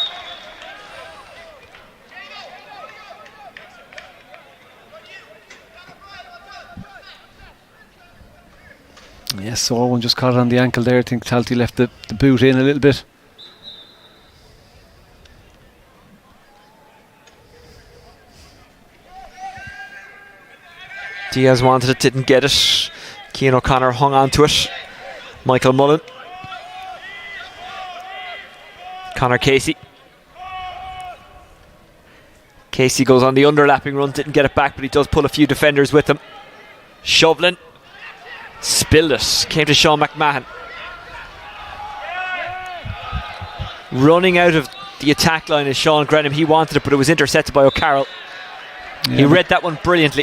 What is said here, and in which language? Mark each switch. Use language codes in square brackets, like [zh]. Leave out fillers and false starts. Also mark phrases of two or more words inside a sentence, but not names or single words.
[en] Yes, so Owen just caught it on the ankle there. I think Talty left the boot in a little bit. Diaz wanted it, didn't get it. Cian O'Connor hung on to it. Michael Mullen. Conor Casey. Casey goes on the underlapping run, didn't get it back, but he does pull a few defenders with him. Shovlin. Spilled it. Came to Sean McMahon. Running out of the attack line is Sean Grenham. He wanted it, but it was intercepted by O'Carroll. Yeah, he read that one brilliantly.